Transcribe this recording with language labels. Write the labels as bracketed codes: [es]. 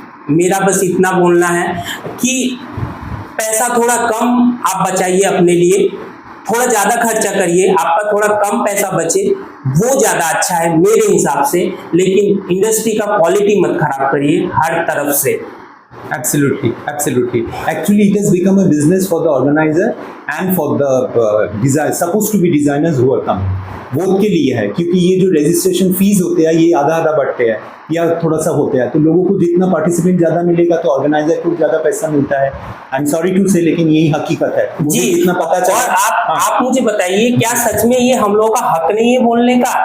[hi] मेरा बस इतना बोलना है कि पैसा थोड़ा कम आप बचाइए अपने लिए, थोड़ा ज्यादा खर्चा करिए, आपका थोड़ा कम पैसा बचे, वो ज्यादा अच्छा है मेरे हिसाब से। लेकिन इंडस्ट्री का क्वालिटी मत खराब करिए हर तरफ से। [en] Absolutely. Actually, it has become a business for the organizer and for the supposed to be designers who are coming. [hi] Vote के लिए है, क्योंकि ये जो रजिस्ट्रेशन फीस होते हैं ये आधा आधा बढ़ते हैं या थोड़ा सा होते हैं, तो लोगों को जितना पार्टिसिपेंट ज्यादा मिलेगा तो ऑर्गेनाइजर को ज्यादा पैसा मिलता है। [en] I am sorry to say, [hi] लेकिन यही हकीकत है जी, इतना पता चला। और आप मुझे बताइए, क्या सच में ये हम लोगों का हक नहीं है बोलने का?